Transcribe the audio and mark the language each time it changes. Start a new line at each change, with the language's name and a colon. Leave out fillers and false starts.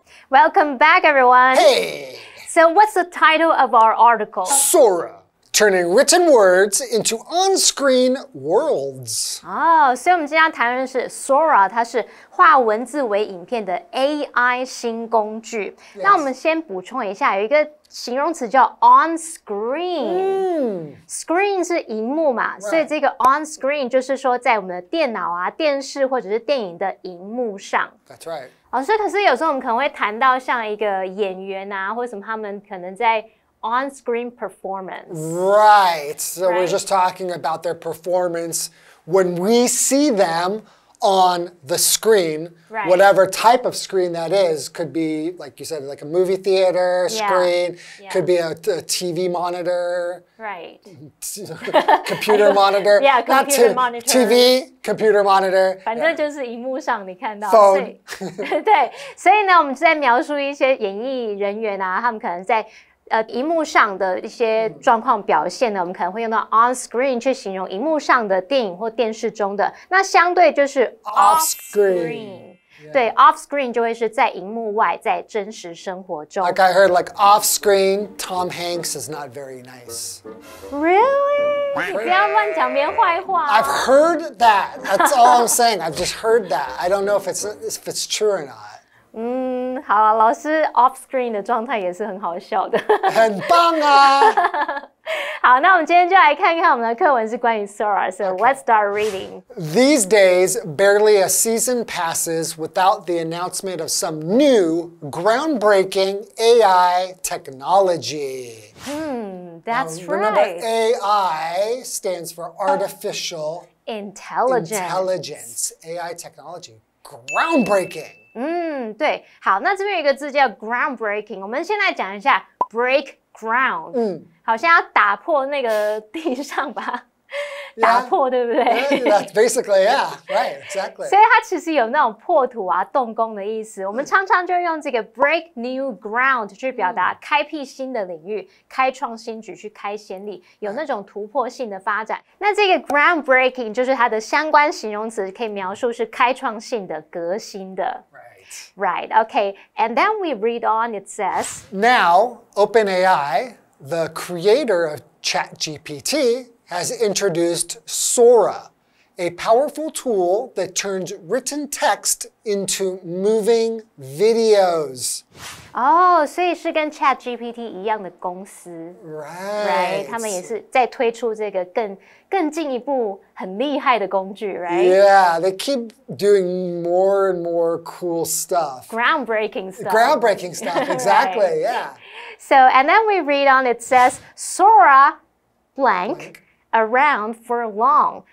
English: Welcome back, everyone. Hey! So what's the title of our article? Sora, turning written words into on-screen worlds.
Chinese: 所以我们今天要谈论的是 Sora， 它是化文字为影片的 AI 新工具。那我们先补充一下，有一个形容词叫 on screen。Screen 是荧幕嘛，所以这个 on screen 就是说在我们的电脑啊、电视或者是电影的荧幕上。
English: That's right.
Chinese: 所以可是有时候我们可能会谈到像一个演员啊，或者什么他们可能在
English: on-screen performance. Right. So we're just talking about their performance when we see them on the screen, whatever type of screen that is. Could be, like you said, like a movie theater screen. Could be a TV monitor. Right. Computer monitor. Yeah, computer monitor. TV, computer monitor.
Chinese: 反正就是荧幕上你看到。
English: Phone.
Chinese: 对，所以呢，我们在描述一些演艺人员啊，他们可能在荧幕上的一些状况表现呢，我们可能会用到 on screen 去形容荧幕上的电影或电视中的。那相对就是 off screen。对 ，off screen 就会是在荧幕外，在真实生活中。
English: Like I heard, like off screen, Tom Hanks is not very nice. Really?
Chinese: 你不要乱讲别人坏话。
English: I've heard that. That's all I'm saying. I've just heard that. I don't know if it's true or not.
Chinese: 好啊，老师 off screen 的状态也是很好笑的。很棒啊！好，那我们今天就来看看我们的课文是关于 Sora.
English: So let's start reading. These days, barely a season passes without the announcement of some new, groundbreaking AI technology. That's Remember, right. AI stands for artificial Intelligence. AI technology. Groundbreaking.
Chinese: 对，好，那这边有一个字叫 groundbreaking， 我们先来讲一下 break ground。好像要打破那个地上吧，打破，对不对？
English: That's basically, yeah, right, exactly.
Chinese: 所以它其实有那种破土啊、动工的意思。我们常常就用这个 break new ground 去表达开辟新的领域、开创新局、去开先例，有那种突破性的发展。那这个 groundbreaking 就是它的相关形容词，可以描述是开创性的、革新的。
English: Right, okay. And then we read on, it says, Now, OpenAI, the creator of ChatGPT, has introduced Sora, a powerful tool that turns written text into moving videos.
Chinese: 哦，所以是跟 ChatGPT 一样的公司
English: Right.
Chinese: 他们也是在推出这个更进一步很厉害的工具 right?
English: Yeah, they keep doing more and more cool stuff. Groundbreaking stuff. Groundbreaking stuff, exactly, yeah. So, and then we read on, it says, Sora blank around for long.